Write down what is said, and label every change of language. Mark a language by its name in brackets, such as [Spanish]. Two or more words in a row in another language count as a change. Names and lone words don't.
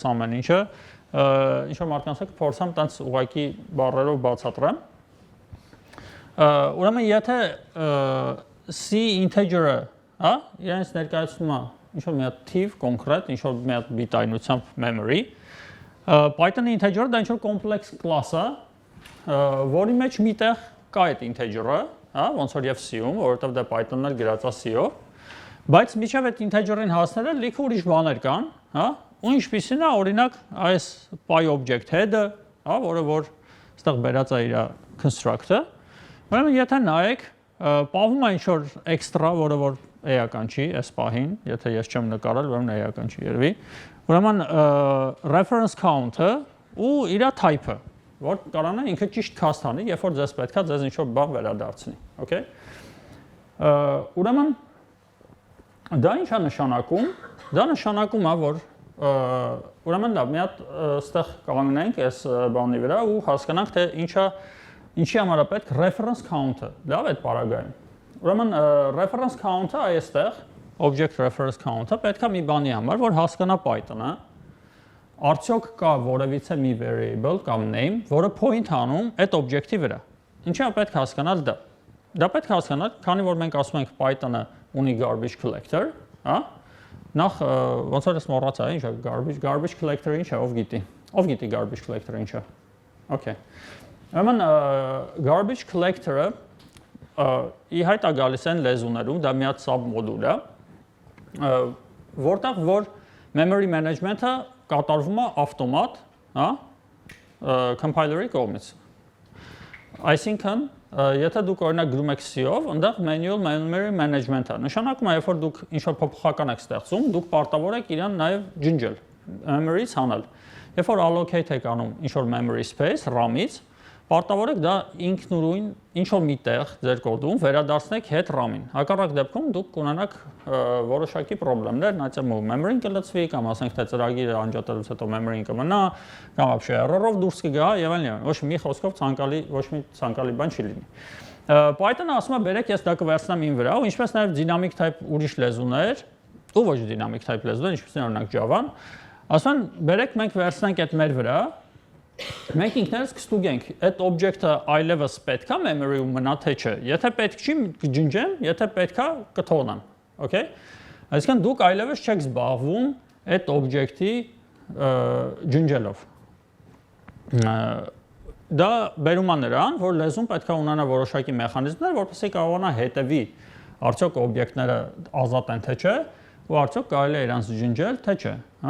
[Armenian] ամեն ինչը ինչ որ մարդկանց հետ փորձամ տենց ուղղակի բառերով բացատրեմ։ Ուրեմն եթե C integer-ը, հա, իրենց ներկայացնում է ինչ որ մի հատ թիվ կոնկրետ, ինչ որ մի հատ բիտայնությամբ memory, Python-ի integer-ը դա ինչ որ [English] complex class [Armenian] է, որի մեջ միտեղ կա այդ integer-ը, հա, ոնց որ եւ C-ում, որովհետեւ դա Python-ն էլ գրած է C-ով, բայց միջև այդ integer-ին հասնելը լիքը ուրիշ բաներ կան, հա, ու ինչպիսին է օրինակ այս [English] py object head- [Armenian] ը, հա, որը որ այստեղ բերած է իր construct-ը, ուրեմն եթե նայեք, պահվում է ինչ որ extra, որը որ էական չի այս պահին, եթե ես չեմ նկարել, ուրեմն էական չի երևի, ուրեմն [English] reference count- [Armenian] ը ու իր type-ը, որ կարողանա ինքը ճիշտ cast անի, երբ որ ձեզ պետքա ձեզ ինչ որ բան վերադարձնի, okay? Ուրեմն դա ինչ է նշանակում, դա նշանակում է, որ ուրեմն լավ, մի հատ այստեղ կանգնենք այս բանի վրա ու հասկանանք թե ինչի համար է պետք [English] reference count- [Armenian] ը, լավ այդ պարագայում։ Ուրեմն [English] reference count- [Armenian] ը այստեղ, [English] object reference count- [Armenian] ը պետք է մի բանի համար, որ հասկանա Python-ը, արդյոք կա որևիցե մի variable կամ name, որը point անում այդ object-ի վրա։ Ինչի է պետք հասկանալ դա։ Դա պետք է հասկանալ, քանի որ մենք ասում ենք Python-ը ունի [English] garbage collector, [Armenian] հա։ Նախ ոնց որ ես մոռացա, ինչ է [English] garbage collector- [Armenian] ը ինչ է, ով գիտի [English] garbage collector- [Armenian] ը ինչ է։ Okay։ Ուրեմն [English] garbage collector- [Armenian] ը ի հայտ է գալիս են լեզուներում, դա մի հատ sub-մոդուլ է, որտեղ որ [English] memory management- [Armenian] ը կատարվում է ավտոմատ, հա, compiler-ի կողմից։ Այսինքն եթե դուք օրինակ գրում եք C-ով, այնտեղ [English] manual memory management- [Armenian] ը նշանակում է, երբ որ դուք ինչ-որ փոփոխական եք ստեղծում, դուք պարտավոր եք իրան նաև ջնջել, memory-ից հանել։ Երբ որ allocate եք անում ինչ-որ [English] memory space RAM- [Armenian] ից, Պարտավորեք դա ինքնուրույն ինչ-որ մի տեղ ձեր կոդում վերադարձնեք հետ RAM-ին։ Հակառակ դեպքում դուք կունենաք որոշակի խնդիրներ, նայեցեք memory-ն կլցվի, կամ ասենք թե ծրագիրը անջատելուց հետո memory-ն կմնա, կամ вообще error-ով դուրս կգա եւ այլն։ Ոչ մի խոսքով ոչ մի ցանկալի բան չի լինի։ Python-ը ասում է, բերեք ես դա կվերցնեմ ին վրա, ու ինչպես նաեւ [English] dynamic type [Armenian] ուրիշ լեզուներ, ու ոչ [English] dynamic type [Armenian] լեզուներ, ինչպես օրինակ Java-ն, ասում են, բերեք մենք վերցնենք այդ մեր վրա, մենք ինքներս կստուգենք, այդ օբյեկտը այլևս պետք է memory-ում մնա թե չէ։ Եթե պետք չի, կջնջեմ, եթե պետք է, կթողնեմ, okay? Այսինքն դուք այլևս չեք զբաղվում այդ օբյեկտի ջնջելով։ Դա բերում է նրան, որ լեզուն պետք է ունենա որոշակի մեխանիզմներ, որպեսզի կարողանա հետևի արդյոք օբյեկտները ազատ են թե չէ, ու արդյոք կարելի է իրանց ջնջել թե չէ, հա?